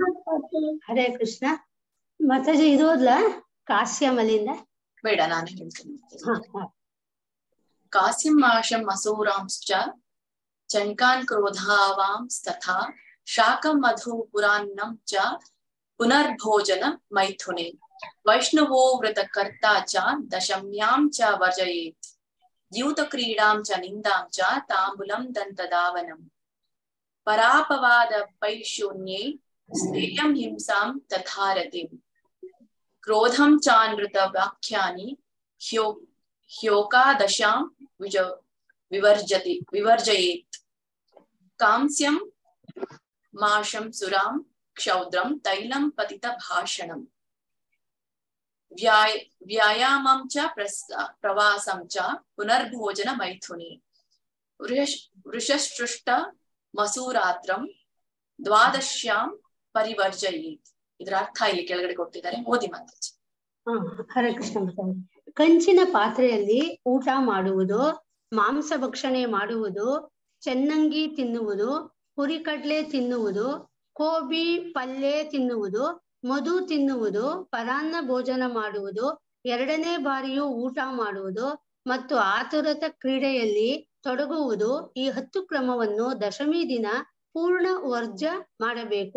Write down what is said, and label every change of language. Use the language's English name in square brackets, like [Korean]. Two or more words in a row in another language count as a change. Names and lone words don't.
[Kannada] ಹರೇ ಕೃಷ್ಣ ಮಾತಾಜಿ. ಇದು ಓದ್ಲಾ ಕಾಸ್ಯಮಲಿಂದ? ಬೇಡ, ನಾನೇ ಹೇಳ್ತೀನಿ. [Sanskrit] ಕಾಸ್ಯಂ ಮಾಷಂ ಅಸೂರಾಂಶ್ಚ ಚಂಕಾನ್ ಕ್ರೋಧಾವಾಂಸ್ತಥಾ ಶಾಕಂ ಮಧು ಪುರಾನ್ನಂ ಚ ಪುನರ್ಭೋಜನ ಮೈಥುನೆ ವೈಷ್ಣವೋ ವೃತ ಕರ್ತಾ ಚ ದಶಮ್ಯಾಂ ಚ ವರ್ಜಯೇತ್ ದ್ಯೂತ ಕ್ರೀಡಾಂ ಚ ನಿಂದಾಂ ಚ ತಾಂಬುಲಂ ದಂತದಾವನಂ ಪರಾಪವಾದ ಪೈಶೂನ್ಯೇ ಸ್ಥೇಯಂ ಹಿಂಸಾಂ ತಥಾರತಿಂ ಕ್ರೋಧಂ ಚಾನೃತ ವಾಕ್ಯಾನಿ ಹ್ಯೋಕಾದಶಾಂ ವಿವರ್ಜಯೇತ್ ಕಾಂಸ್ಯಂ ಮಾಷಂ ಸುರಾಂ ಕ್ಷೌದ್ರಂ ತೈಲಂ ಪತಿತ ಭಾಷಣಂ ವ್ಯಾಯಾಮಂ ಚ ಪ್ರವಾಸಂ ಚ ಪುನರ್ಭೋಜನ ಮೈಥುನಿ ವೃಷಸೃಷ್ಟ ಮಸೂರಾತ್ರಂ ದ್ವಾದಶ್ಯಾಂ ಪರಿವರ್ಜಯೇತ್. [Kannada] ಇದರ ಅರ್ಥ ಇಲ್ಲಿ ಕೆಳಗಡೆ ಕೊಟ್ಟಿದ್ದಾರೆ, ಓದಿ ಮಾತಾಜಿ. ಹರೇ ಕೃಷ್ಣ ಮಾತಾಜಿ. ಕಂಚಿನ ಪಾತ್ರೆಯಲ್ಲಿ ಊಟ ಮಾಡುವುದು, ಮಾಂಸ ಭಕ್ಷಣೆ ಮಾಡುವುದು, ಚೆನ್ನಂಗಿ ತಿನ್ನುವುದು, ಹುರಿಕಡ್ಲೆ ತಿನ್ನುವುದು, ಕೋಬಿ ಪಲ್ಯ ತಿನ್ನುವುದು, ಮಧು ತಿನ್ನುವುದು, ಪರಾನ್ನ ಭೋಜನ ಮಾಡುವುದು, ಎರಡನೇ ಬಾರಿಯೂ ಊಟ ಮಾಡುವುದು ಮತ್ತು ಆತುರತ ಕ್ರೀಡೆಯಲ್ಲಿ ತೊಡಗುವುದು, ಈ 10 ಕ್ರಮವನ್ನು ದಶಮಿ ದಿನ ಪೂರ್ಣ ವರ್ಜ ಮಾಡಬೇಕು.